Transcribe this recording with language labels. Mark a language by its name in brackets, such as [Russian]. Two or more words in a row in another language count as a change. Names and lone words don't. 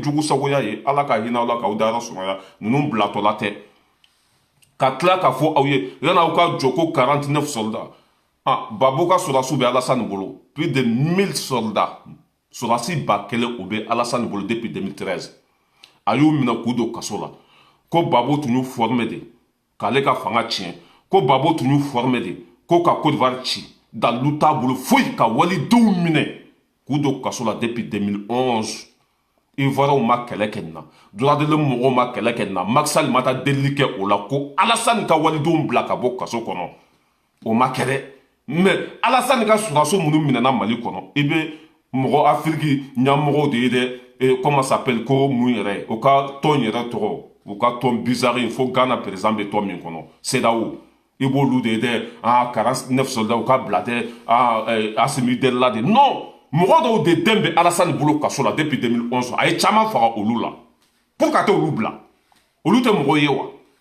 [Bambara] jugu sagoya ye Ala ka hinɛ aw la k'aw dayɔrɔ sumaya ninnu bilatɔla tɛ ka tila k'a fɔ aw ye yan'aw ka jɔ ko 49 soldats Babo ka sɔrɔdasiw bɛ Alassane bolo [French] plus de 1000 soldats [Bambara] sɔrɔdasi 1000 o bɛ Alassane bolo depuis 2013 a y'u minɛ k'u don kaso la ko Babo tun y'u formé de k'ale ka fanga tiɲɛ ko Babo tun y'u formé de ko ka Côte d'Ivoire ci dalu t'a bolo foyi ka walidenw minɛ k'u don kaso la depuis 2011 Ivoiriyɛnw ma kɛlɛ kɛ nin na [French] droit de l'homme [Bambara] mɔgɔw ma kɛlɛ kɛ nin na Macky Sall ma taa delili kɛ o la ko Alassane ka walidenw bila ka bɔ kaso kɔnɔ o ma kɛ dɛ mais Alassane ka sɔrɔdasiw minnu minɛna Mali kɔnɔ i bɛ mɔgɔ Afiriki ɲɛmɔgɔw de ye dɛ [French] comment ça s'appelle [Bambara] ko mun yɛrɛ o ka tɔn yɛrɛ tɔgɔ u ka tɔn bizarre in fo Ghana président bɛ tɔn min kɔnɔ CEDEAO i b'olu de ye dɛ 49 soldats u ka bila dɛ Assimi Goïta de non mɔgɔ dɔw de den bɛ Alassane bolo kaso la depuis 2011 a ye caman faga olu la pour ka taa olu bila olu tɛ mɔgɔ